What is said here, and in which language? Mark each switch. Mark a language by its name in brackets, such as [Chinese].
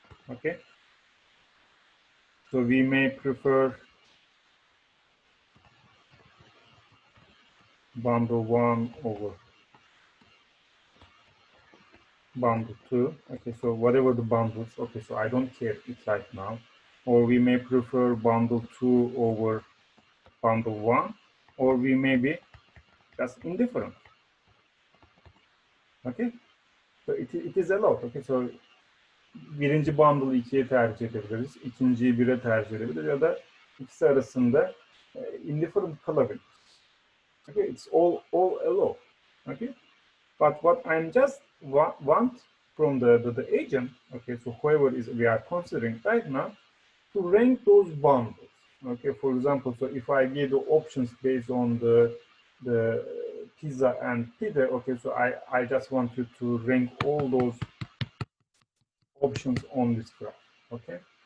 [English] Okay, so we may prefer bundle 1 over bundle 2. Okay, so whatever the bundles, okay, so I don't care it right now. Or we may prefer bundle 2 over bundle 1, or we may be just indifferent. Okay, so it is allowed. Okay, so [Turkish] birinci bundle 2'ye tercih edebiliriz, ikinciyi 1'e tercih edebiliriz ya da ikisi arasında indifferent kalabilir. [English] Okay, it's all allowed. Okay, but what I'm just want from the agent, okay, so whoever is we are considering right now, to rank those bundles. Okay, for example, so if I give the options based on the pizza and pita, okay, so I just want you to rank all those options on this graph. Okay,